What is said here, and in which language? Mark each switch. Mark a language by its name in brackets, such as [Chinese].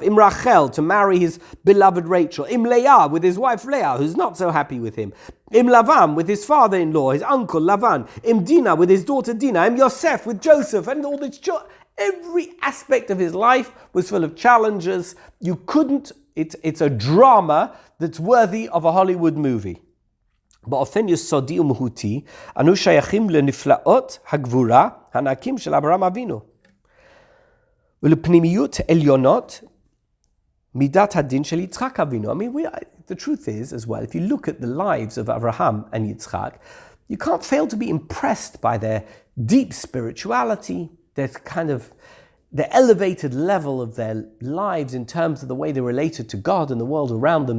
[English] Im Rachel, to marry his beloved Rachel. Im Leah, with his wife Leah, who's not so happy with him. Im Lavan, with his father-in-law, his uncle Lavan. Im Dinah, with his daughter Dinah. Im Yosef, with Joseph, and all this. Every aspect of his life was full of challenges. You couldn't. It's a drama that's worthy of a Hollywood movie. [Hebrew] באופן יסודי ומהותי, אנו שייכים לנפלאות הגבורה הענקים של אברהם אבינו. ולפנימיות עליונות מידת הדין של יצחק אבינו. [English] I mean, the truth is, as well, if you look at the lives of Abraham and Yitzchak, you can't fail to be impressed by their deep spirituality, their kind of the elevated level of their lives in terms of the way they related to God and the world around them.